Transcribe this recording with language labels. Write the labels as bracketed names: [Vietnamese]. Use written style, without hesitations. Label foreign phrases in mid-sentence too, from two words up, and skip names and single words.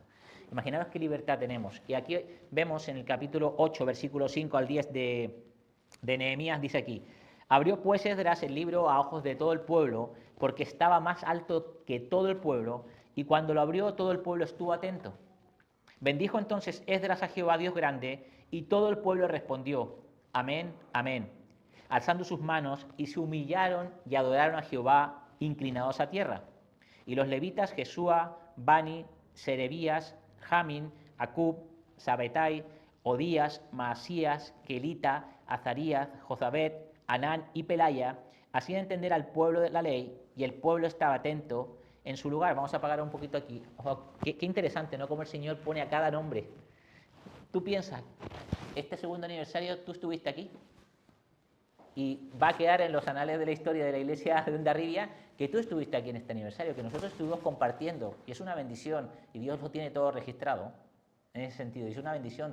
[Spanish] Imaginaos qué libertad tenemos. Y aquí vemos en el capítulo 8, versículo 5 al 10 de Nehemías, dice aquí: abrió pues Esdras el libro a ojos de todo el pueblo, porque estaba más alto que todo el pueblo, y cuando lo abrió todo el pueblo estuvo atento. Bendijo entonces Esdras a Jehová Dios grande, y todo el pueblo respondió: amén, amén, alzando sus manos, y se humillaron y adoraron a Jehová inclinados a tierra. Y los levitas Jesúa, Bani, Serebías, Jamin, Acub, Sabetai, Odías, Maasías, Kelita, Azarías, Jozabet, Anán y Pelaya hacían entender al pueblo de la ley, y el pueblo estaba atento en su lugar. Vamos a apagar un poquito aquí. Ojo, qué interesante, ¿no? Cómo el Señor pone a cada nombre. Tú piensas, este segundo aniversario tú estuviste aquí, y va a quedar en los anales de la historia de la iglesia de Hondarribia que tú estuviste aquí en este aniversario, que nosotros estuvimos compartiendo, y es una bendición, y Dios lo tiene todo registrado en ese sentido, y es una bendición.